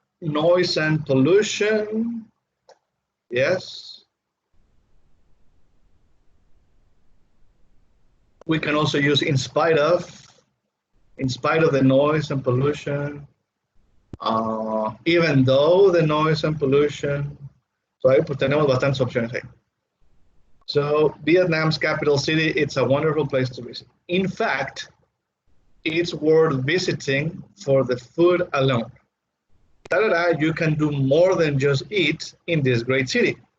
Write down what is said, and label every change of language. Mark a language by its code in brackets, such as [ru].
[en] noise and pollution. Yes. We can also use in spite of the noise and pollution, even though the noise and pollution. [es] So ahí pues tenemos bastantes opciones ahí. [en] So Vietnam's capital city, it's a wonderful place to visit. In fact, it's worth visiting for the food alone. You can do more than just eat in this great city.